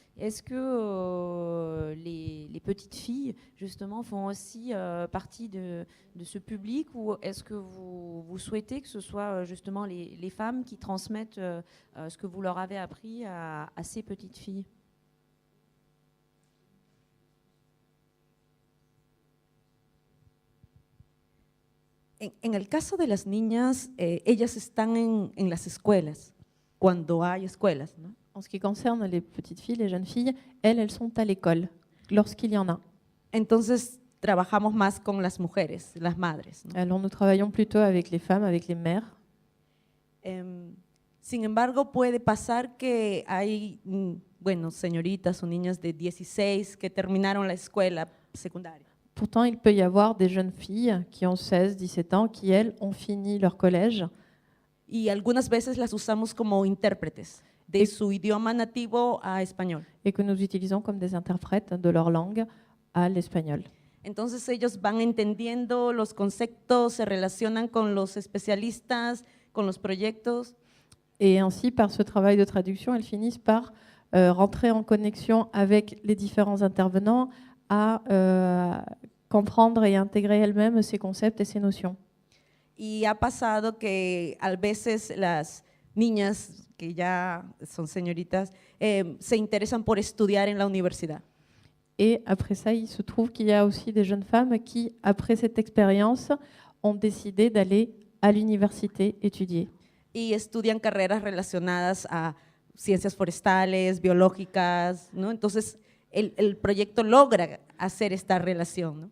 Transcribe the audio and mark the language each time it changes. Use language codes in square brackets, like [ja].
[fr] Est-ce que les petites filles, justement, font aussi partie de ce public, ou est-ce que vous souhaitez que ce soit justement les femmes qui transmettent ce que vous leur avez appris à ces petites filles ? [es] En el caso de las niñas, ellas están en las escuelas, cuando hay escuelas, ¿no? [fr] En ce qui concerne les petites filles, les jeunes filles, elles sont à l'école, lorsqu'il y en a. [es] Entonces, trabajamos más con las mujeres, las madres, ¿no? [fr] Alors nous travaillons plutôt avec les femmes, avec les mères. [es] Sin embargo, puede pasar que hay, señoritas o niñas de 16 que terminaron la escuela secundaria. [fr] Pourtant, il peut y avoir des jeunes filles qui ont 16, 17 ans, qui, elles, ont fini leur collège. [es] Y algunas veces las usamos como intérpretes de su idioma nativo a español. [fr] Et que nous utilisons comme des interprètes de leur langue à l'espagnol. [es] Entonces ellos van entendiendo los conceptos, se relacionan con los especialistas, con los proyectos. [fr] Et ainsi, par ce travail de traduction, elles finissent par rentrer en connexion avec les différents intervenants, à comprendre et intégrer elles-mêmes ces concepts et ces notions. [es] Y ha pasado que a veces las niñas que ya son señoritas se interesan por estudiar en la universidad. [fr] Et après ça, il se trouve qu'il y a aussi des jeunes femmes qui, après cette expérience, ont décidé d'aller à l'université étudier. [es] Y estudian carreras relacionadas a ciencias forestales, biológicas, ¿no? Entonces, el proyecto logra hacer esta relación, ¿no?